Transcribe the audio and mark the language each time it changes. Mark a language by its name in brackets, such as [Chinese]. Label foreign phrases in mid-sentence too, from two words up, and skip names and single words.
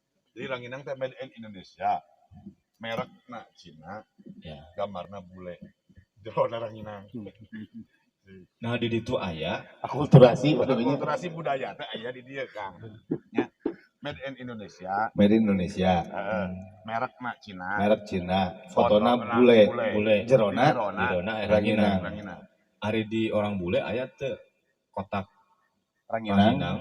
[Sundanese] Jadi ranginang teh [English] made in Indonesia. [Sundanese] Merekna Cina, Ya. gambarna bule. Jerona ranginang. Nah di ditu aya Akulturasi Akulturasi budaya teh aya di dieu Kang. Nya [English] made in Indonesia. Made in Indonesia. [Sundanese] Merekna Cina. Merek Cina. Fotona bule. Jerona ranginang. Ari di orang bule aya teu kotak Ranginang